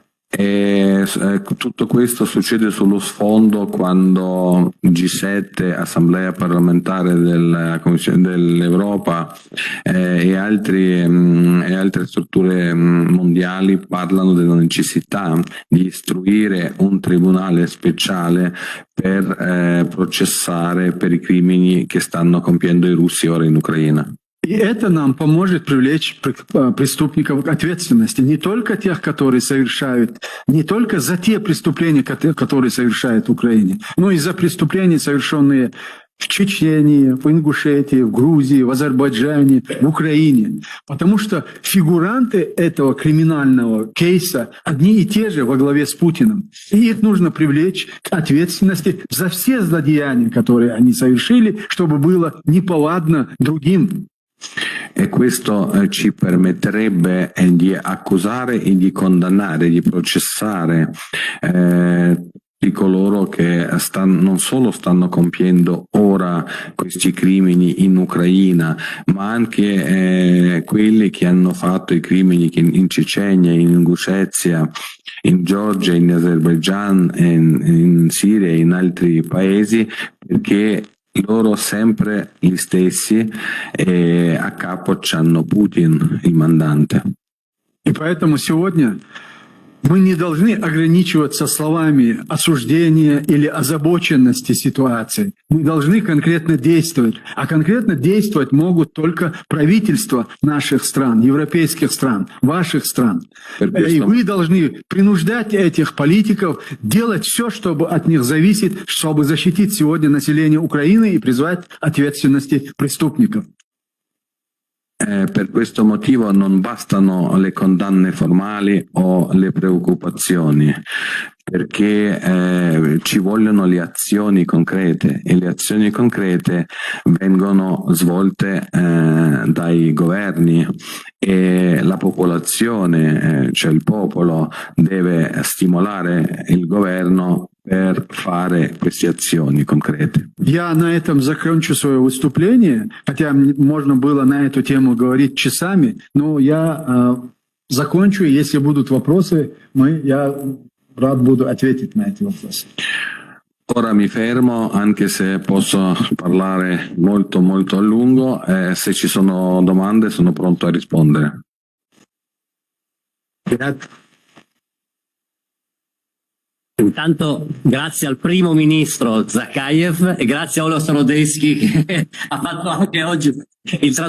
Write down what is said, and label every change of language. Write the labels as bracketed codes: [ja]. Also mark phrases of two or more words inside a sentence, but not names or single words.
[it] Tutto questo succede sullo sfondo quando G7, Assemblea parlamentare della Commissione dell'Europa e altre strutture mondiali parlano della necessità di istruire un tribunale speciale per processare per i crimini che stanno compiendo i russi ora in Ucraina. [ru] И это нам поможет привлечь преступников к ответственности. Не только тех, которые совершают, не только за те преступления, которые совершают в Украине, но и за преступления, совершенные в Чечне, в Ингушетии, в Грузии, в Азербайджане, в Украине. Потому что фигуранты этого криминального кейса одни и те же во главе с Путиным. И их нужно привлечь к ответственности за все злодеяния, которые они совершили, чтобы было неповадно другим. [it] E questo ci permetterebbe di accusare e di condannare, di processare di coloro che non solo stanno compiendo ora questi crimini in Ucraina, ma anche quelli che hanno fatto i crimini in Cecenia, in Ingushetia, in Georgia, in Azerbaijan, in Siria e in altri paesi, perché loro sempre gli stessi e a capo c'hanno Putin, il mandante. [ru] И поэтому сегодня мы не должны ограничиваться словами осуждения или озабоченности ситуации. Мы должны конкретно действовать. А конкретно действовать могут только правительства наших стран, европейских стран, ваших стран. И вы должны принуждать этих политиков делать все, что от них зависит, чтобы защитить сегодня население Украины и призвать ответственности преступников. [it] Per questo motivo non bastano le condanne formali o le preoccupazioni, perché ci vogliono le azioni concrete e le azioni concrete vengono svolte dai governi e la popolazione, cioè il popolo, deve stimolare il governo per fare queste azioni concrete. [ru] Я на этом закончу свое выступление, хотя можно было на эту тему говорить часами, но я закончу, если будут вопросы, я рад буду ответить на эти вопросы. [it] Ora mi fermo, anche se posso parlare molto molto a lungo, se ci sono domande sono pronto a rispondere. Intanto grazie al primo ministro Zakayev e grazie a Olo Starodeschi che ha fatto anche oggi il traduttore.